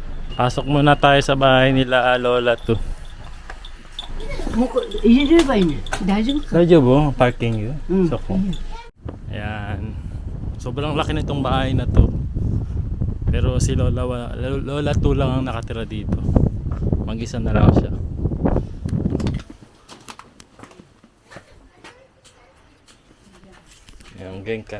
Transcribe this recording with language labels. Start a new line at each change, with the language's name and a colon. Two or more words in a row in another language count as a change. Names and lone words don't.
Filipino: Pasok muna tayo sa bahay nila Lola to.
Japanese: もうこれ入れればいいね。大丈夫か。
Filipino: Radyo bo, parking yun. Mm. So, ayan. Sobrang laki nitong bahay na to. Pero si Lola to lang ang nakatira dito. Mag-isa na lang siya. Ayan, genkan.